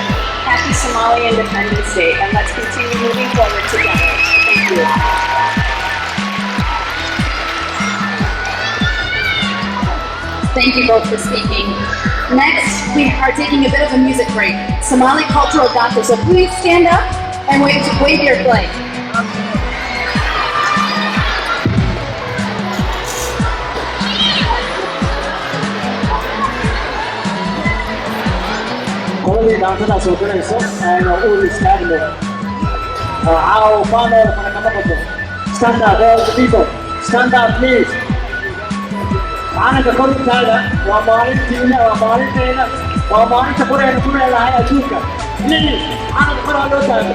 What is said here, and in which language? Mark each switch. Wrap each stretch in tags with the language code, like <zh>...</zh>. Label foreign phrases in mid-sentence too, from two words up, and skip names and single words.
<en>Happy Somali Independence Day, and let's continue moving forward together. Thank you. Thank you both for speaking. Next, we are taking a bit of a music break. Somali cultural dancer, so please stand up and wave your flag.</en> <so>qoladii dhaantada soo galayso ayna u istaagno caawa maamooda kale kama qabto.</so> <en>Stand up, all the people. Stand up, please.</en> <so>Macalinka kor u taaga. Waa maalintiina, waa maalinteena, waa maalinta korayna ku leedahay adduunka. Please, macalinka kor ha loo taago.</so>